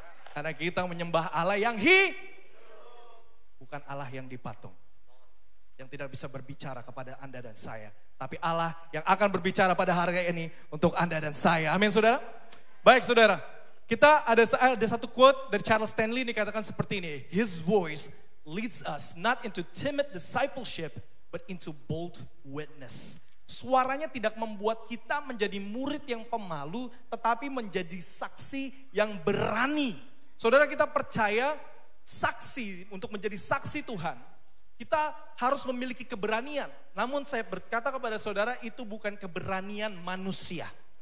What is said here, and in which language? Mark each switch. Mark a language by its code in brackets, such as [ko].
[id] Karena kita menyembah Allah yang bukan Allah yang dipatung. Yang tidak bisa berbicara kepada Anda dan saya. Tapi Allah yang akan berbicara pada hari ini untuk Anda dan saya. Amin saudara. Baik saudara. Kita ada satu quote dari Charles Stanley dikatakan seperti ini. [en] His voice leads us not into timid discipleship but into bold witness. [id] Suaranya tidak membuat kita menjadi murid yang pemalu tetapi menjadi saksi yang berani. Saudara, kita percaya saksi, untuk menjadi saksi Tuhan, kita harus memiliki keberanian. Namun saya berkata kepada saudara, itu bukan keberanian manusia.